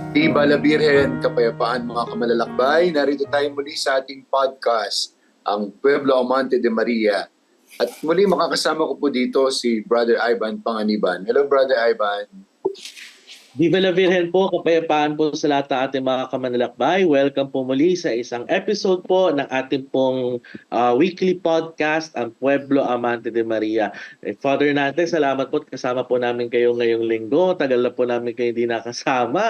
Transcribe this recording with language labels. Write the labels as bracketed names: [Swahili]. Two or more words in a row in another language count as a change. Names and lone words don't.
[Spanish] Viva la Virgen, [Filipino] kapayapaan mga kamalalakbay. Narito tayo muli sa ating podcast, ang Pueblo Amante de Maria. At muli makakasama ko po dito si Brother Ivan Panganiban. [English] Hello Brother Ivan. [Spanish] Viva la Virgen [Filipino] po, kapayapaan po sa lahat ng ating mga kamanlalakbay. Welcome po muli sa isang episode po ng ating pong weekly podcast, ang Pueblo Amante de Maria. Father natin, salamat po at kasama po namin kayo ngayong linggo. Tagal na po namin kayo hindi nakasama.